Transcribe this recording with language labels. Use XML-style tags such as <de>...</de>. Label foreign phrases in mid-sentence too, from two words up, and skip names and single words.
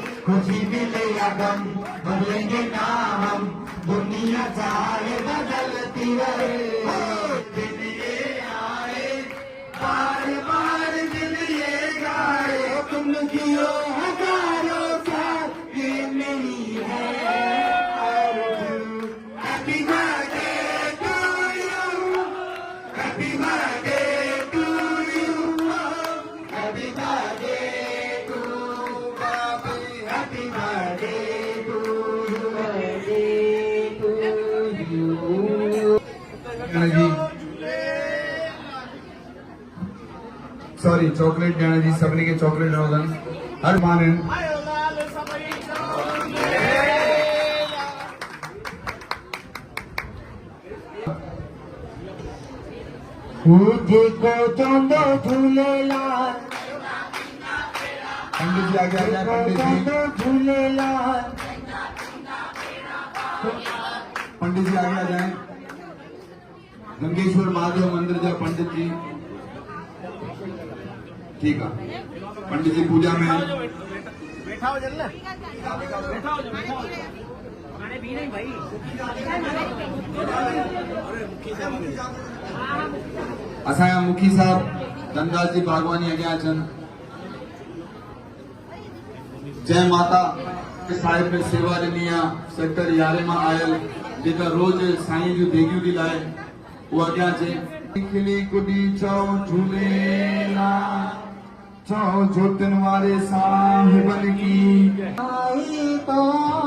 <hi>खुशी मिले या गम बदलेंगे ना हम, दुनिया चाहे बदलती रहे। दिन ये आए बार बार दिन ये गाए, तुम जियो हजारों साल ये मेरी है आरज़ू।</hi> <en>Happy birthday to you, happy birthday to you, happy birthday to Babi, happy birthday to you, birthday to you.</en> <sd>सॉरी चॉकलेट ॾियण जी सभिनी खे चॉकलेट ॾिनो अथनि हर मान आहिनि। जेको चवंदो झूलेलाल,</sd> <hi>पंडित जी आगे आ जाए। पंडित जी</hi> <sd>चवंदो झूलेलाल,</sd> <hi>पंडित जी आगे आ जाए।</hi> <sd>गंगेश्वर महादेव मंदिर जा पंडित जी</sd> <hi>ठीक है। पंडित जी पूजा में बैठा हो जल्दी, बैठा हो</hi> <sd>असांजा मुखी साहब धनदास जी बागवानी अॻियां अचनि। जय माता के साहिब में सेवा ॾिनी आहे सेक्टर 11 मां आयल जेका रोज साईं जूं देगियूं थी लाहे उहा अॻियां अचे। खिली कुॾी चओ झूलेलाल चओ ज्योतिन वारे साहिबन की</sd> <hi>आई तो</hi>